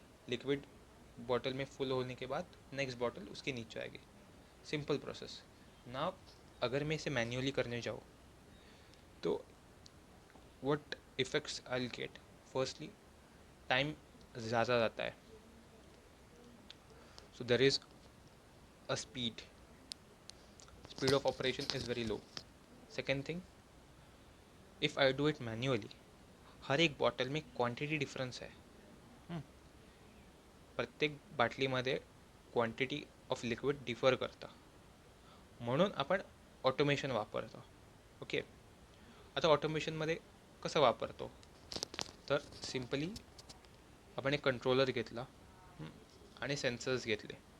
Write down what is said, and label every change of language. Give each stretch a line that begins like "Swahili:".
Hindi: Liquid bottle में full होने के बाद नेक्स्ट बॉटल उसके नीचे आएगी. Simple process. ना अगर मैं इसे मैन्युअली करने जाऊँ तो
English: what effects I will get,
Hindi: firstly time ज़्यादा जाता है.
English: So there is a speed of operation is very low. Second thing, if I do it manually,
Hindi: हर एक बॉटल में क्वांटिटी डिफरन्स है.
Marathi: प्रत्येक बाटलीमध्ये क्वांटिटी ऑफ लिक्विड डिफर करता, म्हणून आपण ऑटोमेशन वापरतो. ओके, आता ऑटोमेशनमध्ये कसं वापरतो, तर सिम्पली आपण एक कंट्रोलर घेतला आणि सेन्सर्स घेतले.